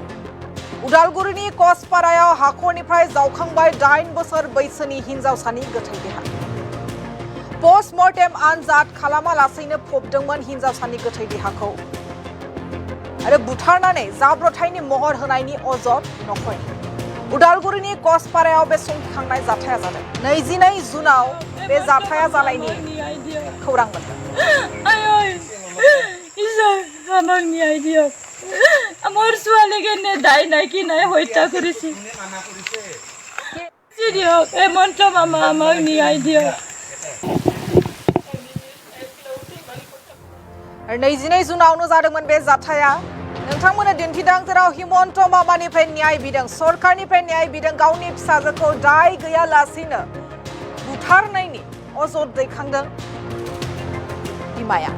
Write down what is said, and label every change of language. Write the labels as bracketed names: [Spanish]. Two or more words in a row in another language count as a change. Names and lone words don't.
[Bodo] उदालगुरिनि कसपारायाव हाखरनिफ्राय जावखांबाय 8 बोसोर बैसोनि हिनजावसानि गोथै देहा पोस्टमर्टेम आनजाद खालामालासैनो फबदोंमोन हिनजावसानि गोथै देहाखौ आरो बुथारनानै जाब्रबथायनि महर होनायनि अजद नखरनि उदालगुरिनि कसपारायाव बे संखिखांनाय जाथाया जादों। 22 जुनाव बे जाथाया जानायनि खौरां मोनदों। [Assamese] আমার ছোৱালীকে দায় নাই কি নাই হত্যা কৰিছে দিয়ক হেমন্ত মামা আমাক ন্যায় দিয়ক। [Bodo] 22 जुनावनो जादोंमोन बे जाथाया नोंथांमोना दिन्थिदों जेराव हिमन्त मामानिफ्राय न्याय बिदों सरकारनिफ्राय न्याय बिदों गावनि फिसाजोखौ दाय गैयालासेनो बुथारनायनि अजद दैखांदों बिमाया।